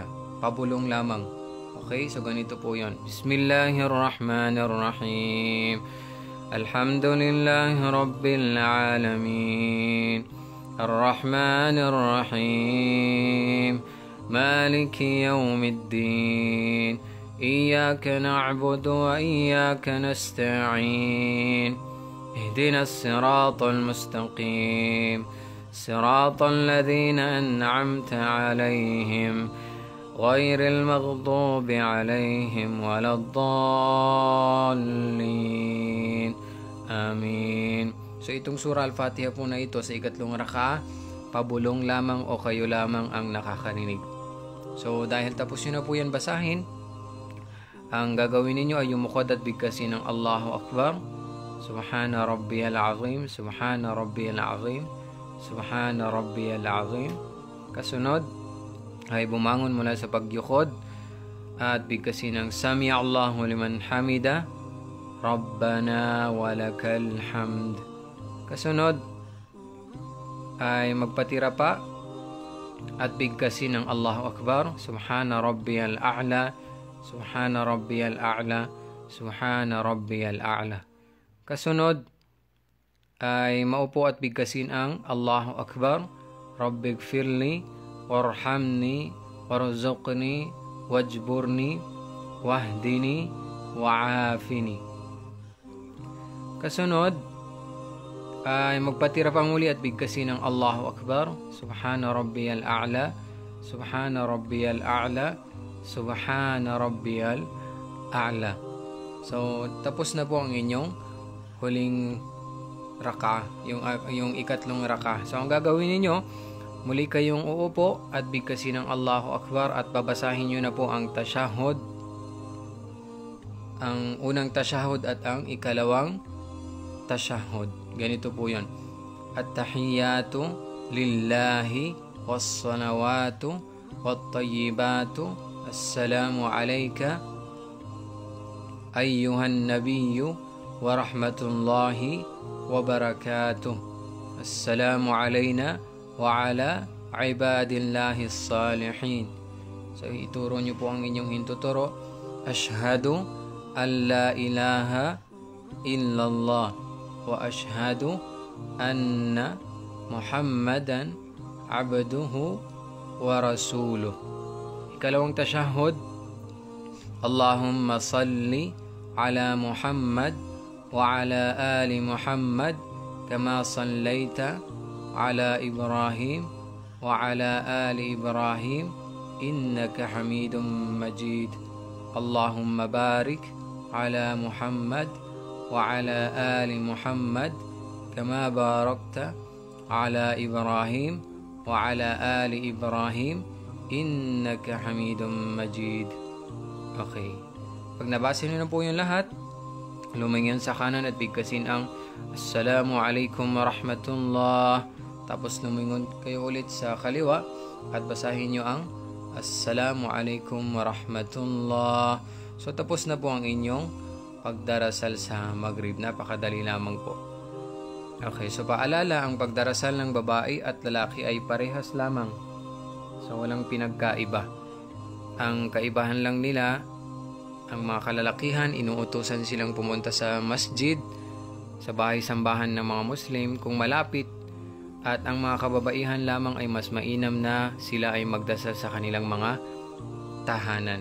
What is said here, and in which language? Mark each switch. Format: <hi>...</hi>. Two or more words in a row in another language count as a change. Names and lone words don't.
<tl>Pabulong lamang. Okay, so ganito po yon.</tl> <ar>بسم الله الرحمن الرحيم الحمد لله رب العالمين الرحمن الرحيم مالك يوم الدين إياك نعبد وإياك نستعين اهدنا الصراط المستقيم صراط الذين أنعمت عليهم غير المغضوب عليهم ولا الضالين.</ar> <tl>Amin. So itong Surah Al-Fatiha po na ito sa ikatlong raka, pabulong lamang o kayo lamang ang nakakarinig. So dahil tapos nyo na po yan basahin, ang gagawin ninyo ay yumukod at bigkasin ng</tl> <ar>الله أكبر. سبحان ربي العظيم سبحان ربي العظيم سبحان ربي العظيم.</ar> <tl>Kasunod ay bumangon mula sa pagyukod at bigkasin ng</tl> <ar>سمع الله لمن حمده ربنا ولك الحمد.</ar> <tl>Kasunod ay magpatira pa at bigkasin ng</tl> <ar>الله أكبر. سبحان ربي الأعلى سبحان ربي الأعلى سبحان ربي الأعلى.</ar> <tl>Kasunod ay maupo at bigkasin ang</tl> <ar>الله أكبر. رب اغفر لي وارحمني وارزقني واجبرني واهدني وعافني.</ar> <tl>Kasunod ay magpatira pa muli at bigkasin ng</tl> <ar>الله أكبر. سبحان ربي الأعلى سبحان ربي الأعلى سبحان ربي الأعلى.</ar> <tl>So tapos na po ang inyong huling raka, yung ikatlong raka. So ang gagawin ninyo, muli kayong uupo at bigkasin ng</tl> <ar>الله أكبر</ar> <tl>at babasahin nyo na po ang tashahud, ang unang tashahud at ang ikalawang tashahud. Ganito po yun:</tl> <ar>التحيات لله والصلوات والطيبات السلام عليك أيها النبي ورحمة الله وبركاته. السلام علينا وعلى عباد الله الصالحين.</ar> <tl>So ituro nyo po ang inyong hintuturo.</tl> <ar>أشهد أن لا إله إلا الله وأشهد أن محمدا عبده ورسوله. Ikalawang tashahud: اللهم صل على محمد وعلى آل محمد كما صليت على إبراهيم وعلى آل إبراهيم إنك حميد مجيد. اللهم بارك على محمد وعلى آل محمد كما باركت على إبراهيم وعلى آل إبراهيم إنك حميد مجيد.</ar> <tl>Okay. Pag nabasa niyo na po yung lahat, lumingon sa kanan at bigkasin ang</tl> <ar>السلام عليكم ورحمة الله.</ar> <tl>Tapos lumingon kayo ulit sa kaliwa at basahin nyo ang</tl> <ar>السلام عليكم ورحمة الله.</ar> <tl>So tapos na po ang inyong pagdarasal sa Maghrib. Napakadali lamang po. Okay, so paalala, ang pagdarasal ng babae at lalaki ay parehas lamang. So walang pinagkaiba. Ang kaibahan lang nila, ang mga kalalakihan, inuutusan silang pumunta sa masjid, sa bahay-sambahan ng mga Muslim kung malapit, at ang mga kababaihan lamang ay mas mainam na sila ay magdasal sa kanilang mga tahanan.</tl>